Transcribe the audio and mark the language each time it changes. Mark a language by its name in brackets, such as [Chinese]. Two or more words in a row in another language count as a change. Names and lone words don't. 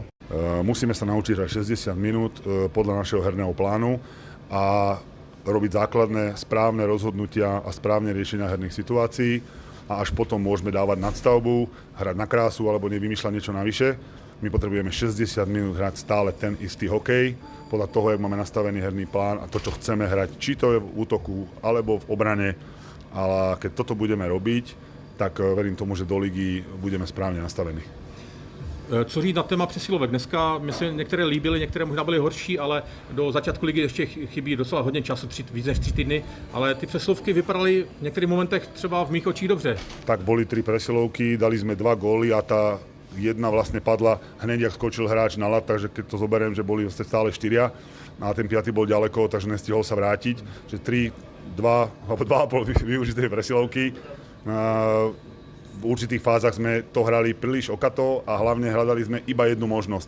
[Slovak] Musíme sa naučiť hrať 60 minút podľa našeho herného plánu a robiť základné, správne rozhodnutia a správne riešenia herných situácií a až potom môžeme dávať nadstavbu, hrať na krásu alebo nevymýšľať niečo navyše. My potrebujeme 60 minút hrať stále ten istý hokej, podľa toho, jak máme nastavený herný plán a to, čo chceme hrať, či to je v útoku alebo v obrane. Ale keď toto budeme robiť, tak verím tomu, že do ligy budeme správne nastavení. [Czech] Co říct na téma přesilovek? Dneska mi se některé líbily, některé možná byly horší, ale do začátku ligy ještě chybí docela hodně času, víc než 3 týdny, ale ty přesilovky vypadaly v některých momentech třeba v mých očích dobře. [Slovak] Tak boli 3 presilovky, dali sme 2 góly a tá jedna vlastne padla hneď, jak skočil hráč na ľad, takže keď to zoberiem, že boli stále 4 a ten 5 bol ďaleko, takže nestihol sa vrátiť, že 3, 2 alebo 2,5 využité presilovky. V určitých fázach sme to hrali príliš okato a hlavne hľadali sme iba jednu možnosť.